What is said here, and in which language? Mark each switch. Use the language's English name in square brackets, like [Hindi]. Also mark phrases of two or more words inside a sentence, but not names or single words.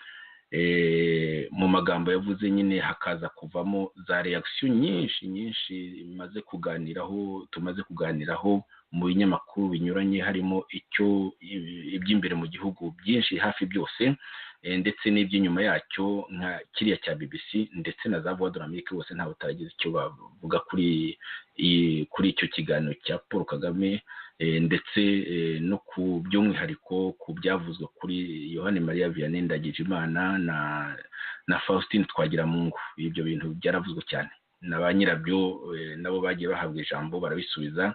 [Kinyarwanda] Mu magambo yavuze nyine hakaza kuvamo za reaction nyinshi tumaze kuganiraho mu binyamakuru binyuranye, harimo iby'imbere mu gihugu byinshi hafi byose, ndetse n'iby'inyuma yacyo nka kiriya cya BBC ndetse na za Voix de l'Amérique, bose ntawe utaragize icyo bavuga kuri icyo kiganiro cya Paul Kagame, ndetse no ku by'umwihariko ku byavuzwe kuri Yohani Maria Vianney Ndagijimana na Faustin Twagiramungu. Ibyo bintu byaravuzwe cyane na ba nyirabyo, nabo bagiye bahabwa ijambo barabisubiza.